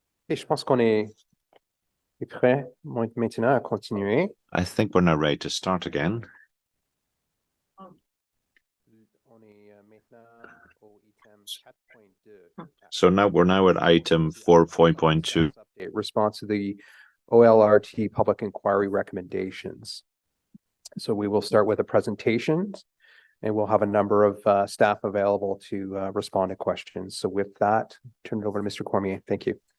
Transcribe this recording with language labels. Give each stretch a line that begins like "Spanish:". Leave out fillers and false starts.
French: Et je pense qu'on est prêt maintenant à continuer.
English: I think we're now ready to start again.
French: On est maintenant au item 4.2.
English: So now we're now at item 4.2. Update response to the OLRT public inquiry recommendations. So we will start with a presentation and we'll have a number of staff available to respond to questions. So with that, turn it over to Mr. Cormier. Thank you.